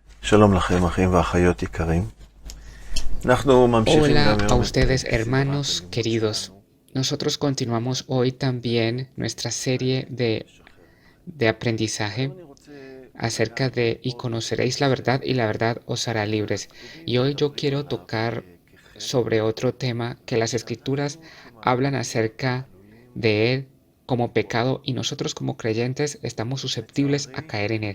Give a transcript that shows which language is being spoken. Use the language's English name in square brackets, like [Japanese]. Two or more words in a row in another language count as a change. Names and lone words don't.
[Hebrew] שלום לכם, אחים ואחיות יקרים. אנחנו ממשיכים [Spanish] Hola [Hebrew] גם [Spanish] a [Hebrew] היום את [Spanish] ustedes, [Hebrew] סדרת [Spanish] hermanos queridos. Nosotros continuamos hoy también nuestra serie de aprendizaje acerca de y conoceréis la verdad y la verdad os hará libres. Y hoy yo quiero tocar sobre otro tema que las escrituras hablan acerca de él como pecado y nosotros como creyentes estamos susceptibles a caer en él.